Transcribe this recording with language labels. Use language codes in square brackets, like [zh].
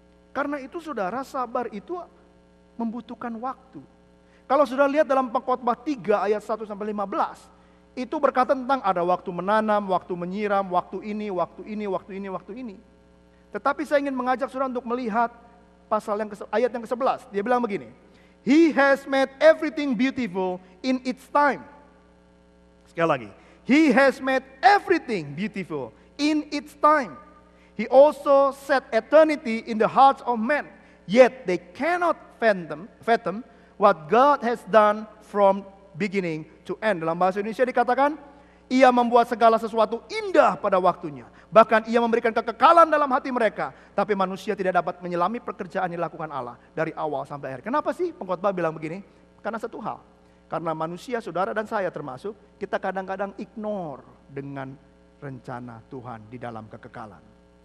[id] Karena itu saudara, sabar itu membutuhkan waktu. Kalau sudah lihat dalam Pengkhotbah 3 ayat 1-15, itu berkata tentang ada waktu menanam, waktu menyiram, waktu ini. Tetapi saya ingin mengajak saudara untuk melihat ayat yang ke-11. Dia bilang begini, [en] He has made everything beautiful in its time. [id] Sekali lagi, [en] He has made everything beautiful in its time. He also set eternity in the hearts of men, yet they cannot fathom what God has done from beginning to end. [id] Dalam bahasa Indonesia dikatakan, ia membuat segala sesuatu indah pada waktunya. Bahkan ia memberikan kekekalan dalam hati mereka. Tapi manusia tidak dapat menyelami pekerjaan yang dilakukan Allah dari awal sampai akhir. Kenapa sih pengkhotbah bilang begini? Karena satu hal. Karena manusia, saudara dan saya termasuk, kita kadang-kadang ignore dengan rencana Tuhan di dalam kekekalan.